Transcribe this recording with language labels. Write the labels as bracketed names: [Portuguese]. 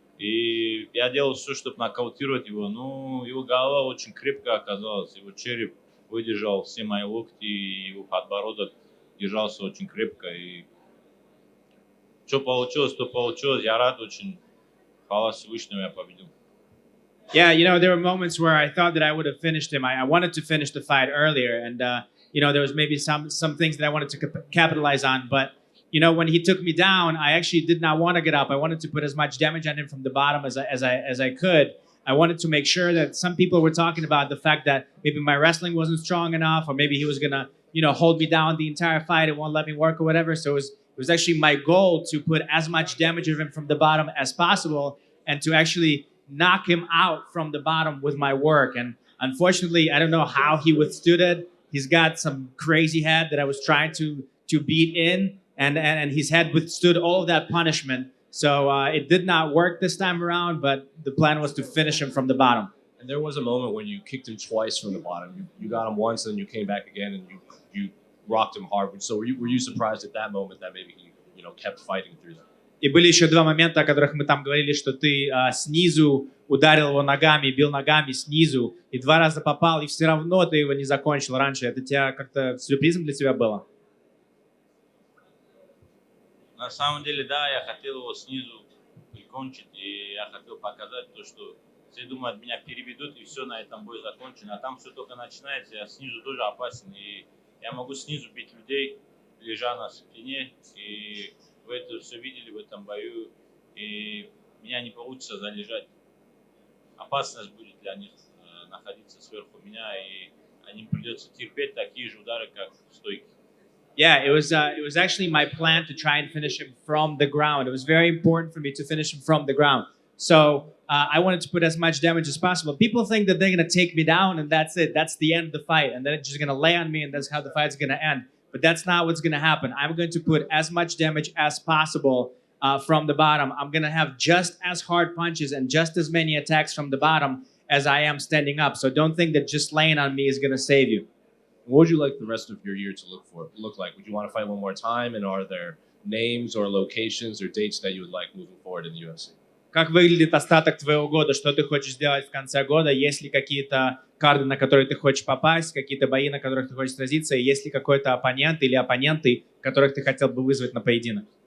[Russian] И я делал все, чтобы нокаутировать его. Но его голова очень крепкая оказалась, его череп выдержал все мои локти, и его подбородок держался очень крепко. И что получилось, то получилось. Я рад очень. Хвала Всевышнему, я победил. [English] Yeah, there were moments where I thought that I would have finished him. I wanted to finish the fight earlier, and there was maybe some things that I wanted to capitalize on. But when he took me down, I actually did not want to get up. I wanted to put as much damage on him from the bottom as I could. I wanted to make sure that some people were talking about the fact that maybe my wrestling wasn't strong enough, or maybe he was gonna hold me down the entire fight and won't let me work or whatever. So it was actually my goal to put as much damage of him from the bottom as possible and to actually knock him out from the bottom with my work. And unfortunately, I don't know how he withstood it. He's got some crazy head that I was trying to beat in, and his head withstood all of that punishment. So it did not work this time around, but the plan was to finish him from the bottom. And there was a moment when you kicked him twice from the bottom. You got him once, and then you came back again, and you rocked him hard. So were you surprised at that moment that maybe he kept fighting through that? [Russian] И были еще два момента, о которых мы там говорили, что ты снизу ударил его ногами, бил ногами снизу, и два раза попал, и все равно ты его не закончил раньше. Это тебя как-то сюрпризом для тебя было? На самом деле, да, я хотел его снизу прикончить, и я хотел показать то, что все думают, меня переведут, и все, на этом бой закончен. А там все только начинается, я снизу тоже опасен, и я могу снизу бить людей, лежа на спине, и вы это все видели в этом бою, и меня не получится залежать. Опасность будет для них находиться сверху меня, и им придется терпеть такие же удары, как в стойке. [English] Yeah, it was actually my plan to try and finish him from the ground. It was very important for me to finish him from the ground. So I wanted to put as much damage as possible. People think that they're going to take me down and that's it. That's the end of the fight. And then it's just going to lay on me and that's how the fight's going to end. But that's not what's going to happen. I'm going to put as much damage as possible from the bottom. I'm going to have just as hard punches and just as many attacks from the bottom as I am standing up. So don't think that just laying on me is going to save you. What would you like the rest of your year to look like? Would you want to fight one more time? And are there names or locations or dates that you would like moving forward in the UFC? [Russian] Как выглядит остаток твоего года? Что ты хочешь сделать в конце года? Есть ли какие-то карды, на которые ты хочешь попасть? Какие-то бои, на которых ты хочешь сразиться? И есть ли какой-то оппонент или оппоненты, которых ты хотел бы вызвать на поединок?